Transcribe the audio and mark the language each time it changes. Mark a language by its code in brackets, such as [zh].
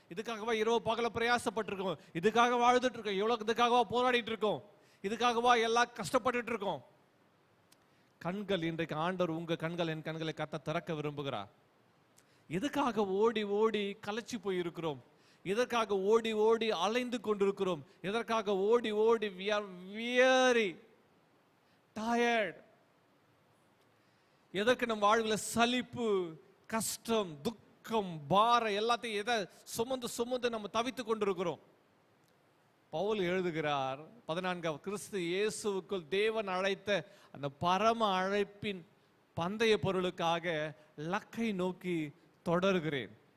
[ta] இதுக்காகவா இரவு பகல பிரயாசப்பட்டிருக்கோம்? இதுக்காக வாழ்ந்துட்டு இருக்கோம்? இவ்வளவு இதுக்காகவா போராடிட்டு இருக்கோம்? இதுக்காகவா எல்லாம் கஷ்டப்பட்டு இருக்கோம்? கண்கள், இன்றைக்கு ஆண்டவர் உங்க கண்கள், என் கண்களை கத்த திறக்க விரும்புகிறார். எதுக்காக ஓடி ஓடி கலைச்சு போய் இருக்கிறோம்? எதற்காக ஓடி ஓடி அலைந்து கொண்டிருக்கிறோம்? எதற்காக ஓடி ஓடி [en] we are weary, tired? [ta] எதற்கு நம் வாழ்வில் சலிப்பு, கஷ்டம், துக்கம், பாரம் எல்லாத்தையும் எதை சுமந்து நம்ம தவித்து கொண்டிருக்கிறோம்? பவுல் எழுதுகிறார் 14 கிறிஸ்து இயேசுவுக்குள் தேவன் அழைத்த அந்த பரம அழைப்பின் பந்தய பொருளுக்காக லக்கை நோக்கி தொடர்கிறேன்.